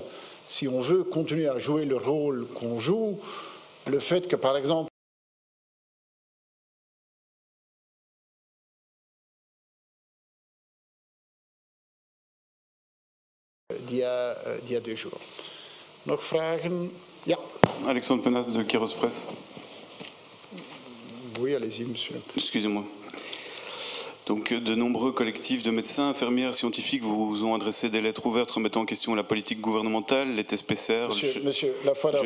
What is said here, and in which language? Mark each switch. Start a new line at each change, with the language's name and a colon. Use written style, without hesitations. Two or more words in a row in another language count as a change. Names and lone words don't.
French: Si on veut continuer à jouer le rôle qu'on joue, le fait que, par exemple, d'il y a 2 jours.
Dutch: Nog vragen? Ja.
French: Alexandre Penas de Kairos Presse. Oui, allez-y, monsieur. Excusez-moi. Donc, de nombreux collectifs de médecins, infirmières, scientifiques vous ont adressé des lettres ouvertes remettant en question la politique gouvernementale, les tests PCR. Monsieur, la fois d'avant,